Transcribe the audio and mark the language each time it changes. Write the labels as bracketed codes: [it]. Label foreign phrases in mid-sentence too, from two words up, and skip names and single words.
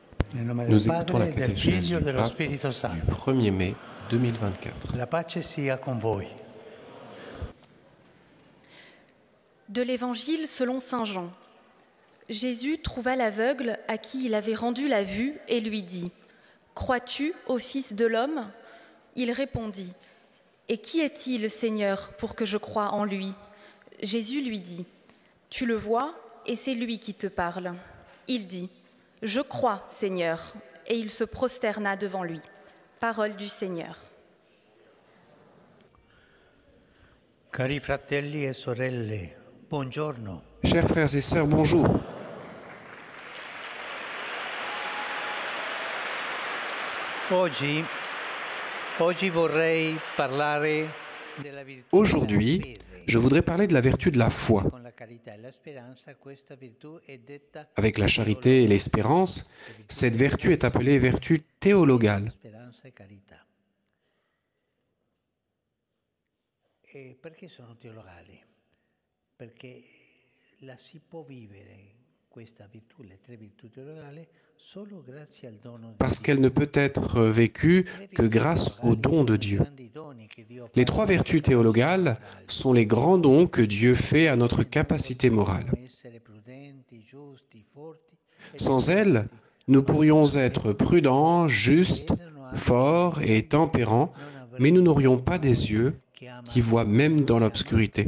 [fr] Nous écoutons la catéchèse du pape [it] Spirito [fr] du [it] Santo. [fr] 1er mai 2024. [it] La pace sia con voi. [fr] De l'Évangile selon saint Jean. Jésus trouva l'aveugle à qui il avait rendu la vue et lui dit « Crois-tu au Fils de l'homme » Il répondit « Et qui est-il, Seigneur, pour que je croie en lui ?» Jésus lui dit « Tu le vois, et c'est lui qui te parle. » Il dit « Je crois, Seigneur », et il se prosterna devant lui. Parole du Seigneur. [it] Cari fratelli e sorelle, buongiorno. [fr] Chers frères et sœurs, bonjour. [it] Oggi vorrei parlare della virtù [fr] Aujourd'hui, [it] della fede. [fr] je voudrais parler de la vertu de la foi. [it] Con la carità e la speranza questa virtù è detta [fr] Avec la charité et l'espérance, cette vertu est appelée vertu théologale. [it] speranza e carità. E perché sono teologali? Perché la si può vivere questa virtù, le tre virtù teologali, solo grazie al dono di [fr] Parce [it] Dio. [fr] qu'elle ne peut être vécue que grâce au don de Dieu. Les trois vertus théologales sont les grands dons que Dieu fait à notre capacité morale. Sans elles, nous pourrions être prudents, justes, forts et tempérants, mais nous n'aurions pas des yeux qui voient même dans l'obscurité.